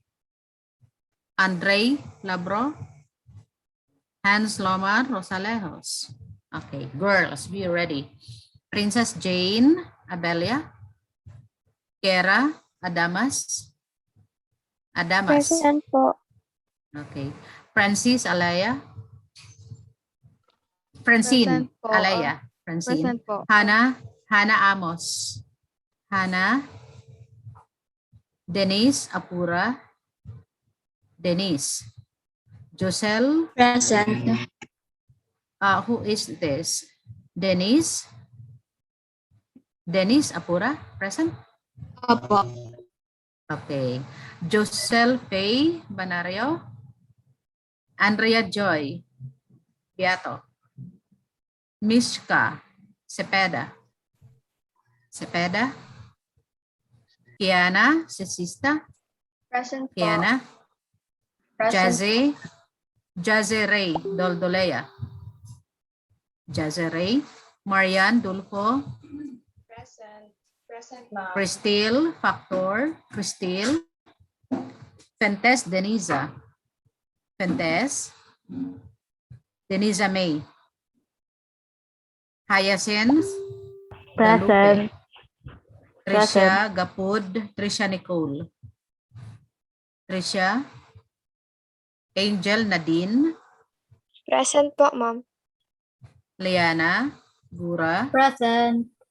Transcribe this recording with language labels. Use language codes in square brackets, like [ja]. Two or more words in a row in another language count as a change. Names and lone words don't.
[en] Andre Labro. Hans Lomar Rosalejos. Okay, girls, be ready. Princess Jane Abelia. Kera Adamas. Present po. Okay. Francis Alaya. Francine Present po. Alaya. Francine. Present po. Hannah Amos. Hannah. Denise Apura. Josel. Present. Who is this? Denise Apura, present? [tl] Opo. [en] Okay. Josel Faye Banario. Andrea Joy Beato. Mishka Cepeda. Kiana Sesista. Present po. Kiana. Present. Jaze Ray Doldolea. Jaze Ray. Marian Dulfo. Present, ma'am. Cristile Factor. Fentes Denisa. Denisa May. Hyacinth. Present. Trisha Gapud. Trisha Nicole. Trisha. Angel Nadine. Present po, ma'am. Liana Gura. Present.